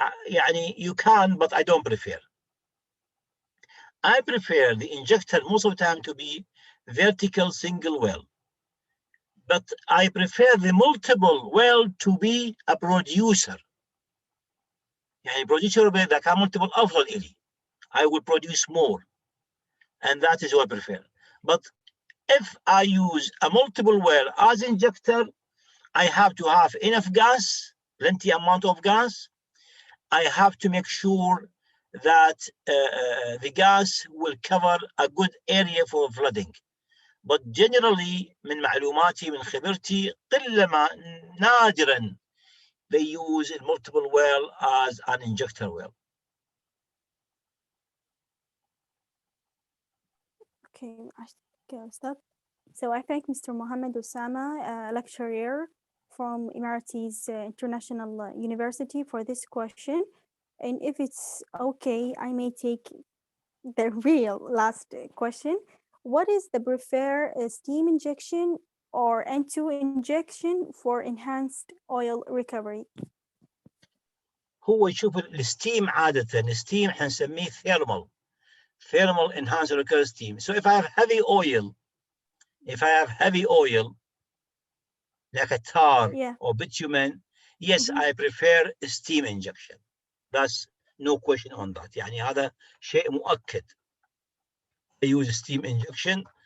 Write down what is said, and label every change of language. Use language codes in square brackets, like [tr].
[en] يعني you can, but I don't prefer. I prefer the injector most of the time to be vertical single well. But I prefer the multiple well to be a producer. [ar] يعني producer إذا كان multiple أفضل إلي. [en] I will produce more. And that is what I prefer. But if I use a multiple well as injector, I have to have enough gas, plenty amount of gas. I have to make sure that the gas will cover a good area for flooding. But generally, [ar] من معلوماتي من خبرتي قلما نادرا [en] they use a multiple well as an injector well. Okay, stop. So I thank Mr. Mohammed Osama, a lecturer from Emirates International University, for this question. And if it's okay, I may take the real last question. What is the preferred steam injection or N2 injection for enhanced oil recovery? [ar] هو يشوف الستيم عادة, الستيم حنسميه [en] thermal enhanced recovery steam. So if I have heavy oil, like a tar or bitumen, yes, I prefer steam injection. That's no question on that. [ar] يعني هذا شيء مؤكد. [en] I use steam injection.